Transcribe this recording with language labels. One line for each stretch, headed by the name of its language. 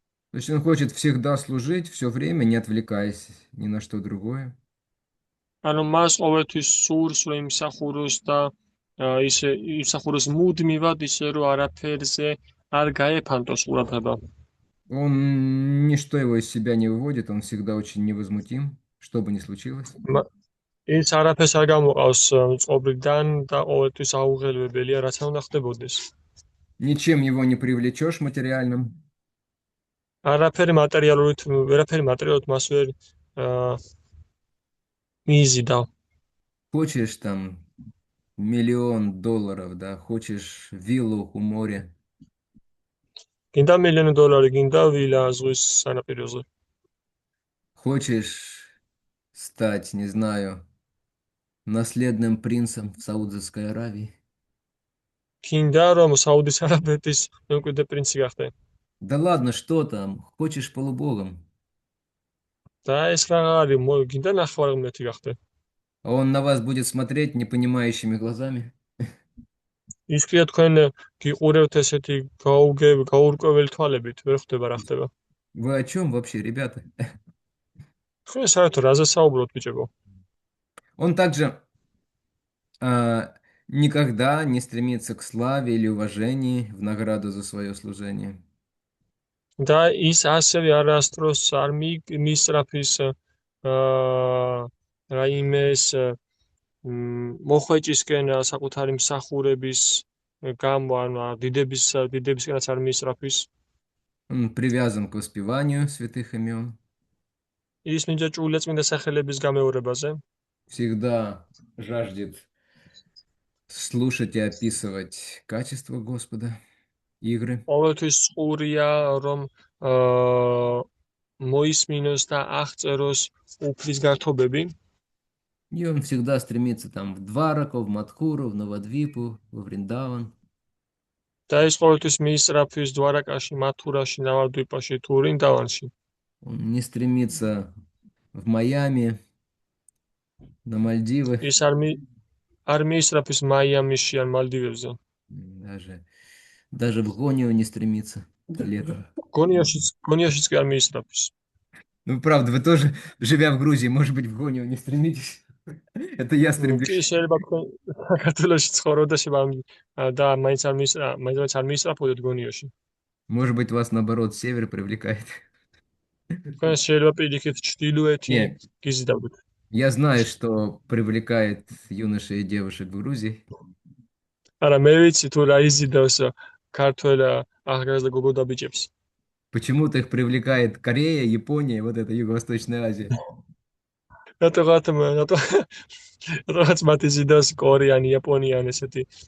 Russian: То есть он хочет всегда служить, все время, не отвлекаясь ни на что другое.
Georgian: ანუ მას ყოველთვის სურს, რომ იმსახუროს და ისე იმსახუროს მუდმივად, ისე რომ არაფერზე არ გაეფანტოს ყურადღება.
Russian: Он ничто его из себя не выводит, он всегда очень невозмутим, что бы ни случилось.
Georgian: ის არაფერს არ გამოყავს წყობრიდან და ყოველთვის აუღელვებელია, რაც არ უნდა ხდებოდეს.
Russian: Ничем его не привлечешь материальным.
Georgian: ვერაფერი მატერიალურად მას ვერ მიიზიდა.
Russian: Хочешь там $1 000 000, да, хочешь виллу у моря.
Georgian: გინდა $1,000,000, გინდა ვილა ზღვის სანაპიროზე.
Russian: Хочешь стать, не знаю, наследным принцем в Саудовской Аравии.
Georgian: გინდა რომ საუდის არაბეთის მემკვიდრე პრინცი გახდე.
Russian: Да ладно, что там, хочешь полубогом.
Georgian: და ეს რა არის, გინდა ნახევარღმერთი გახდე.
Russian: А он на вас будет смотреть непонимающими глазами.
Georgian: ის კი თქვენ გიყურებთ ესეთი გაურკვეველი თვალებით, ვერ ხვდება რა ხდება.
Russian: Вы о чем вообще, ребята?
Georgian: ხო, საერთოდ რაზე საუბრობთ, ბიჭებო?
Russian: Он также никогда не стремится к славе или уважении в награду за свое служение.
Georgian: და ის ასევე არასდროს არ მისწრაფის რაიმეს მოხვეჭისკენ საკუთარი მსახურების გამო, ანუ დიდებისკენაც არ მისწრაფის.
Russian: Он привязан к воспеванию святых имен.
Georgian: ის მინდა წმინდა სახელების გამეორებაზე.
Russian: Всегда жаждет слушать и описывать качество Господа, игры.
Georgian: ყოველთვის ყურია, რომ მოისმინოს და აღწეროს უფლის გართობები.
Russian: И он всегда стремится там в Двараку, в Мадхуру, в Навадвипу, во Вриндаван.
Georgian: და ის ყოველთვის მიისწრაფის დვარაკაში, მათურაში, ნავადვიპაში, თუ ვრინდავანში.
Russian: Он не стремится в Майами, на Мальдивы.
Georgian: ის არ მიისწრაფის მაიამიში ან მალდივებზე.
Russian: Даже в Гонию не стремится летом.
Georgian: გონიაშიც კი არ მიისწრაფის.
Russian: Ну, правда, вы тоже, живя в Грузии, может быть, в Гонию не стремитесь. Это я стремлюсь.
Georgian: კი შეიძლება თქვენ საქართველოში ცხოვრობ და მაინც არ მიისწრაფოდეთ გონიოში.
Russian: Может быть, вас, наоборот, север привлекает.
Georgian: თქვენ შეიძლება პირიქით ჩრდილოეთი გიზიდავდეთ.
Russian: Я знаю, что привлекает юношей и девушек в Грузии.
Georgian: არა, მე ვიცი თუ რა იზიდავს ქართველ ახალგაზრდა გოგო და ბიჭებს.
Russian: Почему-то их привлекает Корея, Япония, вот это Юго-Восточная Азия.
Georgian: Რაღაც მათ იზიდავს კორეანი, япониანი ესეთი.